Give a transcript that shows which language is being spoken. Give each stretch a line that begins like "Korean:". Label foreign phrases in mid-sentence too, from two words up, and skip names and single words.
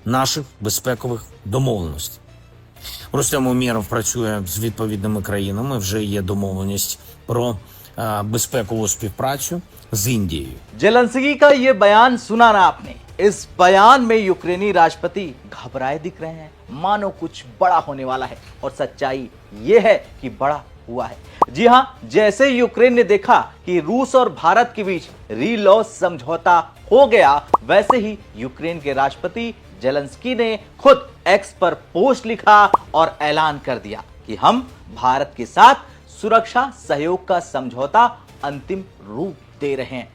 Ukrainian: наших безпекових домовленостей. Рустем Умєров працює з відповідними країнами. Вже є домовленість про безпекову співпрацю з Індією.
Hindi: जेलेंस्की का ये बयान सुना ना आपने। इस बयान में यूक्रेनी राष्ट्रपति घबराए दिख रहे हैं, मानो कुछ बड़ा होने वाला है। और सच्चाई ये है कि बड़ा हुआ है। जी हां, जैसे यूक्रेन ने देखा कि रूस और भारत के बीच रीलॉस समझौता हो गया, वैसे ही यूक्रेन के राष्ट्रपति जेलेंस्की ने खुद एक्स पर पोस्ट लिखा और ऐलान कर दिया कि हम भारत के साथ सुरक्षा सहयोग का समझौता अंतिम रूप दे रहे हैं।